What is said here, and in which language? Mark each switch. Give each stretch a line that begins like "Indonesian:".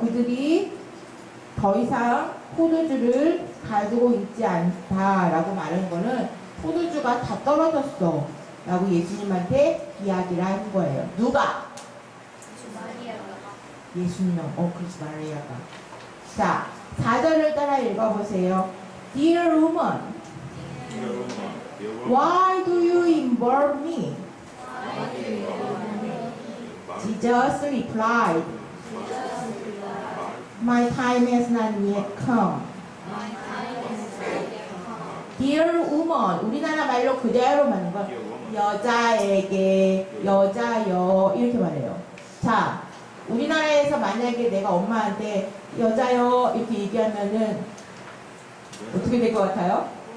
Korean: 그들이 더 이상 포도주를 가지고 있지 않다라고 말하는 거는 포도주가 다 떨어졌어 라고 예수님한테 이야기를 하는 거예요. 누가? 예수님. 그렇지, 마리아가. 자, 4절을 따라 읽어보세요.
English: Dear woman, why do you involve me? Jesus replied, My time has not yet come. Dear woman,
Korean: 우리나라 말로 그대로 말하는 건 여자에게, 여자여 이렇게 말해요. 자, 우리나라에서 만약에 내가 엄마한테 여자여 이렇게 얘기하면은 어떻게 될 것 같아요?